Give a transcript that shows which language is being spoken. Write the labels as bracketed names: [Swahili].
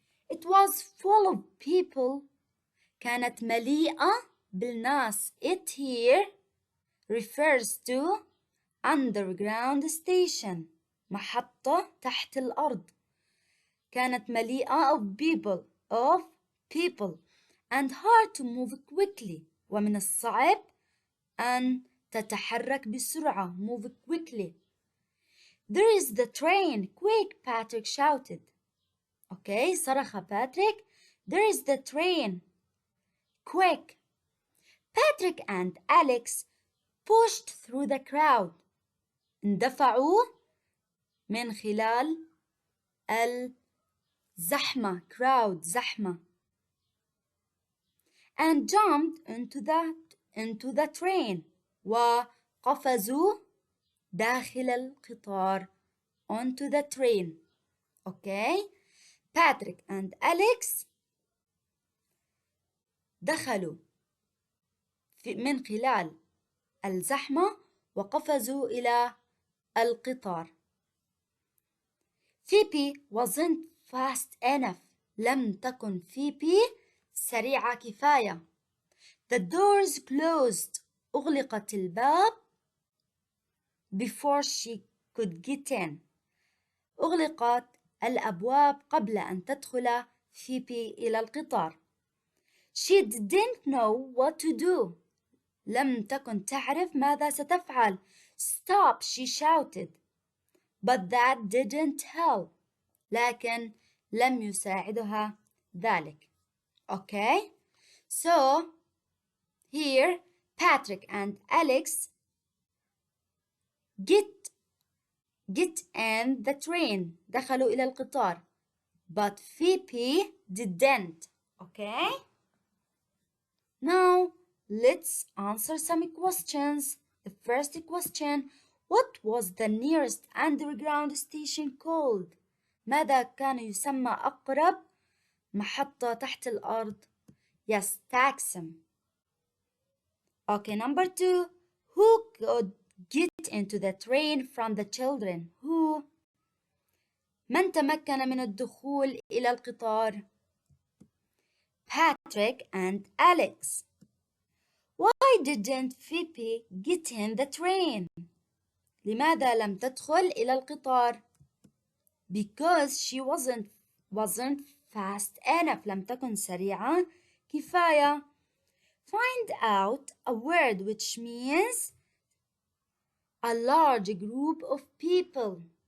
[English] It was full of people. [Arabic] كانت مليئة بالناس. [English] It here refers to underground station. [Arabic] محطة تحت الأرض. كانت مليئة [English] of people and hard to move quickly. [Arabic] ومن الصعب أن تتحرك بسرعة. [English] Move quickly. There is the train. Quick, Patrick shouted. [Arabic] Okay, صرخ باتريك. [English] There is the train. Quick. Patrick and Alex pushed through the crowd. [Arabic] اندفعوا من خلال الزحمة. crowd زحمة. [English] And jumped into the train. [Arabic] وقفزوا داخل القطار. [English] onto the train. Okay. [Arabic] Patrick and Alex دخلوا من خلال الزحمة وقفزوا إلى القطار. [English] Phoebe wasn't fast enough. [Arabic] لم تكن فيبي سريعة كفاية. [English] The doors closed. [Arabic] أغلقت الباب [English] before she could get in. [Arabic] أغلقت الأبواب قبل أن تدخل فيبي إلى القطار. [English] She didn't know what to do. [Arabic] لم تكن تعرف ماذا ستفعل. [English] Stop, she shouted. But that didn't help. [Arabic] لكن لم يساعدها ذلك. [English] Okay? So, here, Patrick and Alex get in the train. [Arabic] دخلوا إلى القطار. [English] But Phoebe didn't. Okay? Now, let's answer some questions. The first question, what was the nearest underground station called? [Arabic] ماذا كان يسمى أقرب محطة تحت الأرض؟ Yes, Taksim. [English] Okay, number 2, who could get into the train from the children? Who? [Arabic] من تمكن من الدخول إلى القطار؟ Patrick and Alex. [English] Why didn't Phoebe get in the train? [Arabic] لماذا لم تدخل إلى القطار؟ [English] Because she wasn't fast enough. [Arabic] لم تكن سريعة كفاية. [English] Find out a word which means a large group of people.